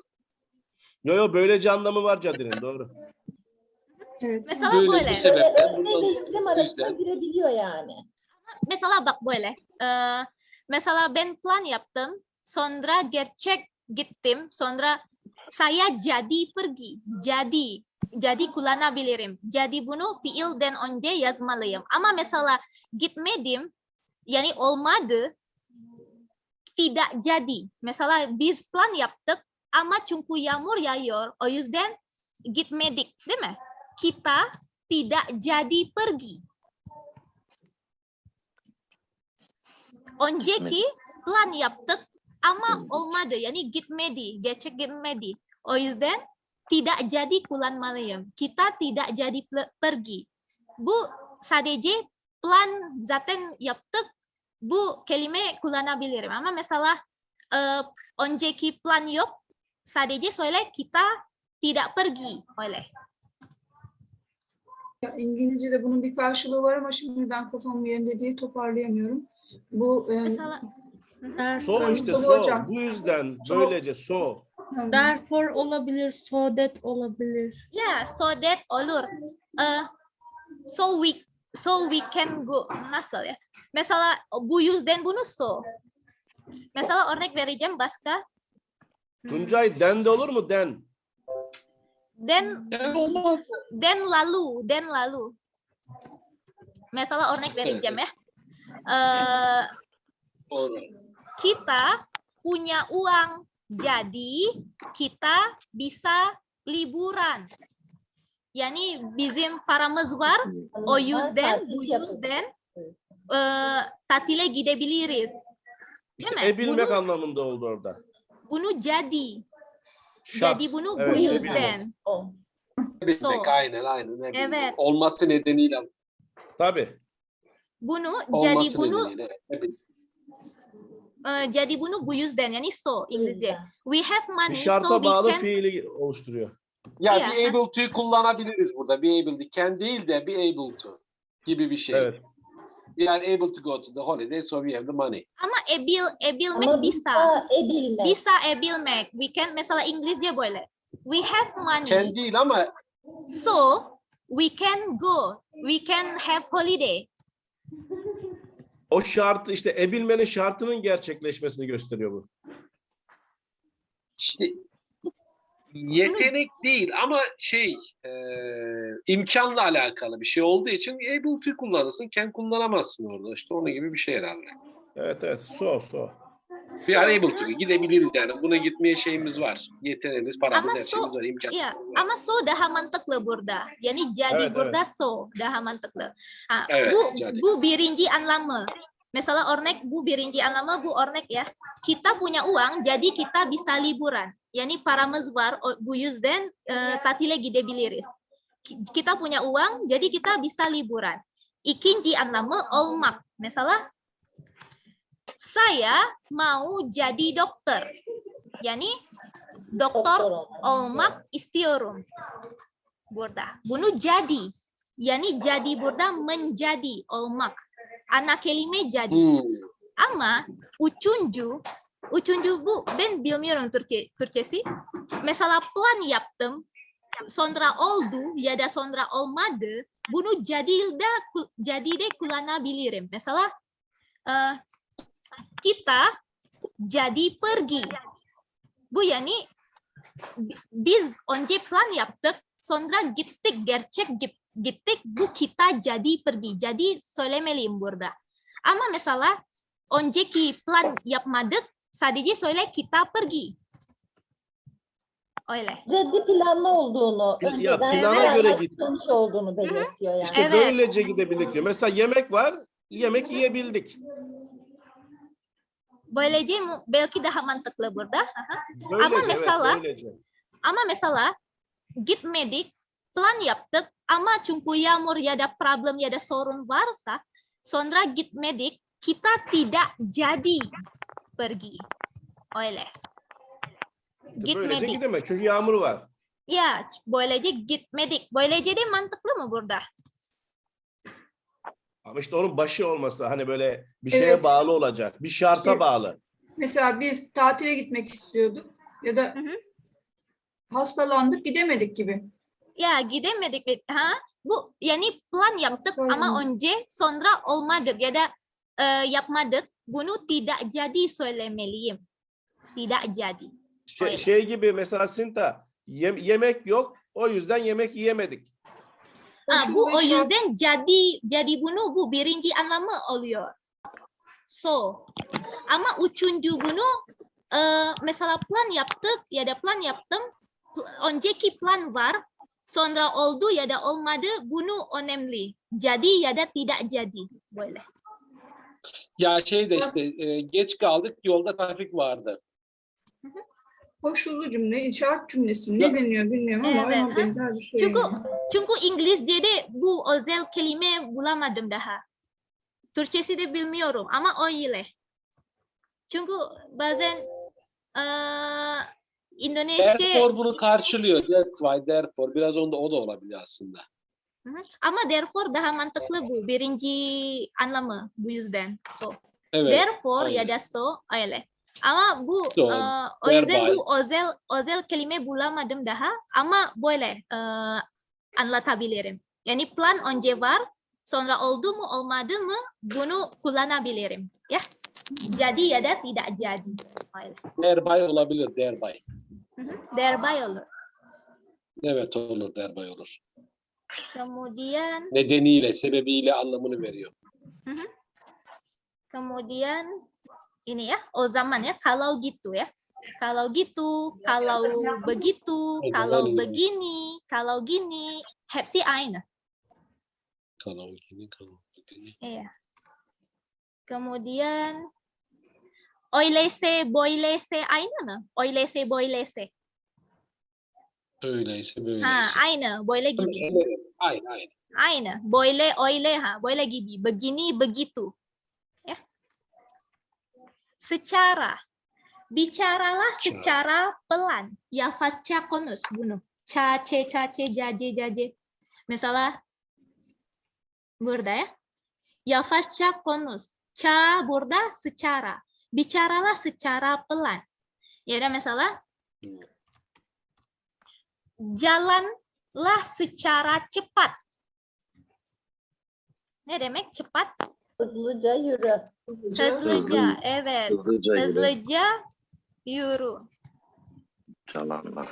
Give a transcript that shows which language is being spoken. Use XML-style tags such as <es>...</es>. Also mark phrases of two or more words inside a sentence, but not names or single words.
<tr>Yo böylece anlamı var cadının doğru. Evet. mesela Böyle böyle. bu sebepten Özne ile yüklem arasında yüzden. girebiliyor yani. Mesela bak böyle. Mesela ben plan yaptım. Sonra gerçek gittim. Sonra</tr> <id>saya jadi pergi.</id> <tr>Jadi kullanabilirim. Jadi bunu fiilden önce yazmalıyım. Ama mesela gitmedim. Yani olmadı.</tr> <id>Tidak jadi.</id> <tr>Mesela biz plan yaptık. Ama çünkü yağmur yağıyor. O yüzden gitmedik. Değil mi?</tr> <id>Kita tidak jadi pergi.</id> <tr>Önceki plan yaptık ama olmadı. Yani gitmedi. Gerçek gitmedi. O yüzden</tr> <id>tidak jadi</id> <tr>kullanmalıyım.</tr> <id>Kita tidak jadi pergi.</id> <tr>Bu sadece plan zaten yaptık. Bu kelime kullanabilirim. Ama mesela önceki plan yok. Sadece söyle</tr> <id>kita tidak pergi.</id> <tr>Öyle. Ya, İngilizce'de bunun bir karşılığı var ama şimdi ben kafamın yerinde değil toparlayamıyorum. Bu Mesela So işte Tabii so. hocam. Bu yüzden So. böylece so. Therefore olabilir,</tr> <en>so that</en> <tr>olabilir.</tr> <en>yeah, so that olur. So we can go.</en> <tr>Nasıl ya? Mesela bu yüzden bunu so. Mesela örnek vereceğim başka. Tuncay den de olur mu den? Yani olmaz.</tr> <en>then lalu.</en> <tr>Mesela örnek vereceğim ya. Doğru.</tr> <id>Kita punya uang, jadi kita bisa liburan.</id> <tr>Yani bizim paramız var, o yüzden bu yüzden tatile gidebiliriz. İşte Değil mi? ebilmek anlamında oldu orada. Bunu jadi. Şart. Jadi bunu Evet, bu ebilmek. yüzden. O. Bilmek, So. aynen. Ne bileyim. Evet. Olması nedeniyle. Tabii. Bunu Olması jadi bunu nedeniyle. Evet. jadi bunu bu yüzden yani so İngilizce. yüzden.</tr> <en>We have</en> <tr>Bir</tr> <en>money so</en> <tr>şarta</tr> <en>we</en> <tr>bağlı</tr> <en>can</en> <tr>fiili oluşturuyor. Ya Ya,</tr> <en>be able to'yu</en> <tr>kullanabiliriz burada.</tr> <en>Be able to. Can</en> <tr>değil de</tr> <en>be able to</en> <tr>gibi bir şey. Evet.</tr> <en>We are able to go to the holiday so we have the money.</en> <tr>ama ebilmek Ama bisa. ebilmek. Bisa ebilmek.</tr> <en>We can</en> <tr>mesela İngilizce böyle.</tr> <en>We have money</en> <tr>Can değil ama</tr> <en>so we can go. We can have holiday.</en> <tr>O şartı işte ebilmenin şartının gerçekleşmesini gösteriyor bu. işte yetenek değil ama imkanla alakalı bir şey olduğu için able to kullanırsın. Can kullanamazsın orada. İşte onun gibi bir şey herhalde. Evet. So.</tr> <en>We are able to.</en> <tr>Gidebiliriz yani. Buna gitmeye şeyimiz var. Yeteneğimiz, paramız, Ama her so şeyimiz var. İmkan. ya ama so daha mantıklı burada. Yani jadi Evet, burada so daha mantıklı. Ha, Evet, bu jadi. bu birinci anlamı. Mesela örnek bu birinci anlamı bu örnek ya.</tr> <id>Kita punya uang jadi kita bisa liburan.</id> <tr>Yani paramız var bu yüzden tatile gidebiliriz.</tr> <id>Kita punya uang jadi kita bisa liburan.</id> <tr>İkinci anlamı olmak.</tr> <id>Mesela saya mau jadi dokter.</id> <tr>Yani doktor olmak istiyorum. Burada. Bunu jadi. Yani jadi burada menjadi olmak. Ana kelime jadi. Ama üçüncü bu ben bilmiyorum Türkçesi. Mesela plan yaptım. Sonra oldu ya da sonra olmadı. Bunu jadi de kullanabilirim.</tr> <id>Mesela kita jadi pergi.</id> <tr>Bu yani biz önce plan yaptık. Sonra gerçek gittik. Bu</tr> <id>kita jadi pergi.</id> <tr>Jadi söylemeliyim burada. Ama mesela önceki plan yapmadık. Sadece söyle</tr> <id>kita pergi.</id> <tr>Öyle. Ciddi planlı olduğunu, Ya, önceden plana göre git. planlamış olduğunu belirtiyor yani. İşte Evet. böylece gidebildik diyor. Mesela yemek var, yemek yiyebildik. Böylece belki daha mantıklı burada. Aha. Böylece, mesela- böylece. Ama mesela gitmedik, plan yaptık ama çünkü yağmur ya da problem ya da sorun varsa sonra gitmedik,</tr> <id>kita tidak jadi pergi.</id> <tr>Öyle. Böylece Gitmedik. gidemek. Çünkü yağmur var. Ya, böylece gitmedik. Böylece de mantıklı mı burada? Ama işte onun başı olması hani böyle bir şeye Evet. bağlı olacak. Bir şarta İşte- bağlı. Mesela biz tatile gitmek istiyorduk ya da Hı hı. hastalandık gidemedik gibi. Ya gidemedik. Ha? Bu yani plan yaptık Sorun. ama önce sonra olmadık ya da yapmadık. Bunu</tr> <id>tidak jadi</id> <tr>söylemeliyim.</tr> <id>Tidak jadi.</id> <tr>Öyle. Şey gibi mesela Sinta yemek yok. O yüzden yemek yiyemedik. Ha, bu o Koşul ve şart. yüzden jadi bunu bu birinci anlamı oluyor. So. Ama üçüncü bunu mesela plan yaptık ya da plan yaptım. Önceki plan var. Sonra oldu ya da olmadı. Bunu önemli. Jadi ya da</tr> <id>tidak jadi.</id> <tr>Böyle. Ya geç kaldık, yolda trafik vardı. Koşullu cümle, şart cümlesi Ya- ne deniyor bilmiyorum ama Evet, ona ha? benzer bir şey. Çünkü yani. çünkü İngilizce'de bu özel kelime bulamadım daha. Türkçesi de bilmiyorum ama öyle. Çünkü bazen İndonezce Therefore bunu karşılıyor.</tr> <en>That's why, therefore.</en> <tr>Biraz o da olabilir aslında. Hı hı. Ama therefore daha mantıklı bu. Birinci anlamı bu yüzden. So. Evet. Therefore aynen. ya da so öyle. Ama bu So, o yüzden thereby. bu özel kelime bulamadım daha. Ama böyle anlatabilirim. Yani plan önce var. Sonra oldu mu olmadı mı bunu kullanabilirim. Ya. Jadi ya da</tr> <id>tidak jadi.</id> <tr>Öyle. Thereby olabilir. Thereby. Hı hı. Thereby olur. Evet olur, derbay olur. Kemudian Nedeniyle, sebebiyle anlamını veriyor.</tr> <id>kemudian ini ya,</id> <tr>o zaman</tr> <id>ya, kalau gitu ya. Kalau gitu, kalau begitu,</id> <tr>Aynen,</tr> <id>kalau</id> <tr>aynen.</tr> <id>begini, kalau gini,</id> <tr>hepsi aynı.</tr> <id>Kalau gini, kalau begini. Iya.</id> <tr>Kemudian öyleyse, böyleyse aynı mı? Öyleyse, böyleyse. Öyleyse böyleyse. Ha, aynı, böyle gibi. Evet, aynen, aynen. Aynı, böyle, öyle, ha, böyle gibi.</tr> <id>Begini, begitu. Ya. Secara. Bicaralah secara pelan.</id> <tr>Yavaşça konuş bunu. Cace, jace, jace. Mesela burada ya. Yavaşça konuş. Burada secara.</tr> <id>Bicaralah secara pelan.</id> <tr>Ya da mesela</tr> <id>jalanlah secara cepat.</id> <tr>Ne demek cepat? Hızlıca yürü. Hızlıca, evet. Hızlıca yürü. Hızlıca yürü.</tr> <id>Jalanlar.</id>